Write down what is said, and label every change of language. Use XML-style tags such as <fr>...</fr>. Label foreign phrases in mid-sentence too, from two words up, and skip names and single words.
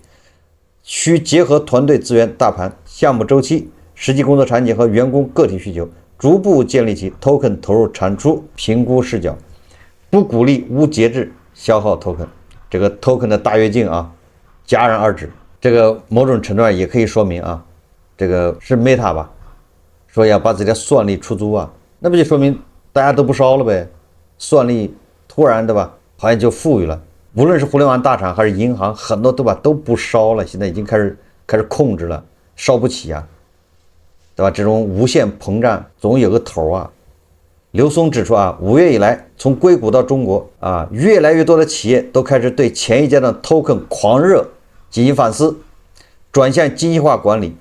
<zh>需結合團隊資源大盤、項目週期、實際工作場景和員工個體需求，逐步建立起 token 投入產出評估視角，不鼓勵無節制消耗 token。這個 token 的大躍進啊，戛然而止。這個某種程度上也可以說明啊，這個是 Meta 吧，說要把自己的算力出租啊，那不就說明大家都不燒了唄？算力突然對吧，好像就富裕了。無論是互聯網大廠還是銀行，很多都不燒了，現在已經開始控制了，燒不起啊，對吧？這種無限膨脹總有個頭啊。劉松指出啊，5月以來，從硅谷到中國啊，越來越多的企業都開始對前一階段 token 狂熱進行反思，轉向精細化管理。</zh>